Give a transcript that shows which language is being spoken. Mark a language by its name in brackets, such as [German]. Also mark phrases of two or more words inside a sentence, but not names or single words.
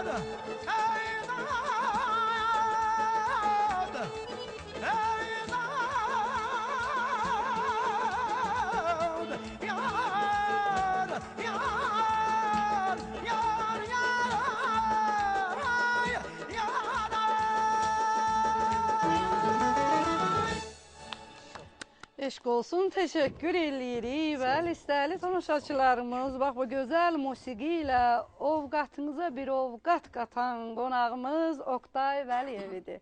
[Azerbaijani] Ey dağ, ey dağ, yar, yar, yar, yar, yar. Eşq olsun, təşəkkür eləyirik və istəyili tamaşaçılarımız, bax bu gözəl musiqi ilə ovqatınıza bir ovqat qatan qonağımız Oqtay Vəliyev-dir.